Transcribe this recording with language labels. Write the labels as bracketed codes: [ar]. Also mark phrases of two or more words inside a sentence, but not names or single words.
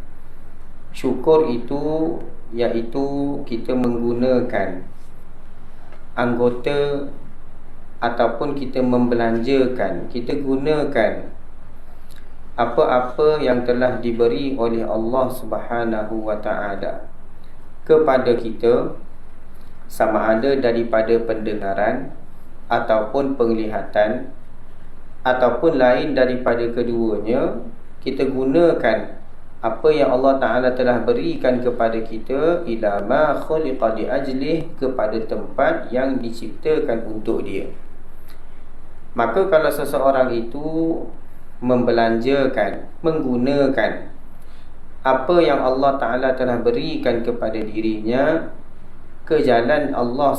[ms] iaitu kita menggunakan anggota ataupun kita membelanjakan, kita gunakan apa-apa yang telah diberi oleh Allah [ar] سبحانه وتعالى [ms] kepada kita, sama ada daripada pendengaran ataupun penglihatan ataupun lain daripada keduanya. Kita gunakan apa yang Allah Ta'ala telah berikan kepada kita [ar] إلى ما خلق لأجله, [ms] kepada tempat yang diciptakan untuk dia. Maka kalau seseorang itu membelanjakan, menggunakan apa yang Allah Ta'ala telah berikan kepada dirinya ke jalan Allah